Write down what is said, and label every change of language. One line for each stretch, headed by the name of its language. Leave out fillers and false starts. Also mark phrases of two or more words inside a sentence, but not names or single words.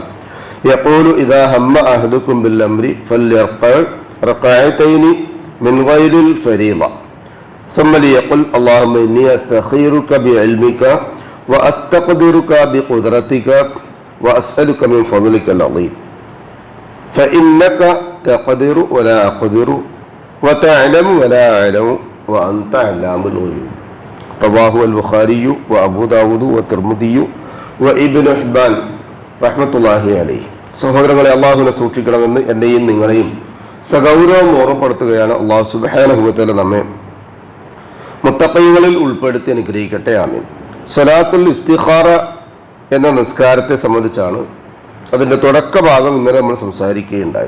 Arabic: يقول إذا هم أحدكم بالأمر فليرقع ركعتين من غير الفريضة ثم ليقل اللهم إني أستخيرك بعلمك وأستقدرك بقدرتك وأسألك من فضلك العظيم فإنك تقدر ولا أقدر وتعلم ولا أعلم وأنت علام الغيوب. رواه البخاري وأبو داود والترمذي وابن حبان رحمة الله عليه.
Malayalam: സഹോദരങ്ങളെ, അള്ളാഹുവിനെ സൂക്ഷിക്കണമെന്ന് എന്നെയും നിങ്ങളെയും സഗൗരവം ഓർമ്മപ്പെടുത്തുകയാണ്.
Arabic: الله سبحانه وتعالى
Malayalam: നമ്മെ മുത്തഖീങ്ങളിൽ ഉൾപ്പെടുത്തി അനുഗ്രഹിക്കട്ടെ. ആമീൻ.
Arabic: صلاة الاستخارة
Malayalam: എന്ന നിസ്കാരത്തെ സംബന്ധിച്ചാണ് അതിൻ്റെ തുടക്ക ഭാഗം ഇന്നലെ നമ്മൾ സംസാരിക്കുകയുണ്ടായി.